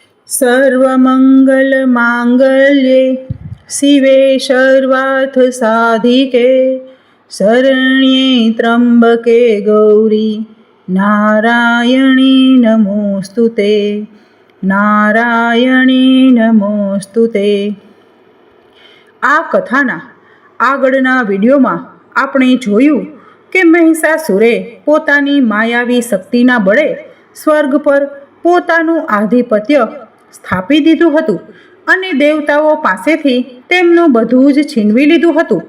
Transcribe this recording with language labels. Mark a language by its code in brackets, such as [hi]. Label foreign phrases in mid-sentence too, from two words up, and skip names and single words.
[sa] सर्वमङ्गलमाङ्गल्ये शिवे सर्वार्थसाधिके शरण्ये त्र्यम्बके गौरी नारायणी नमोस्तुते नारायणी नमोस्तुते। [gu] આ કથાના આગળના વિડીયોમાં આપણે જોયું કે મહિષાસુરે પોતાની માયાવી શક્તિના બળે સ્વર્ગ પર પોતાનું આધિપત્ય સ્થાપી દીધું હતું અને દેવતાઓ પાસેથી તેમનું બધું જ છીનવી લીધું હતું।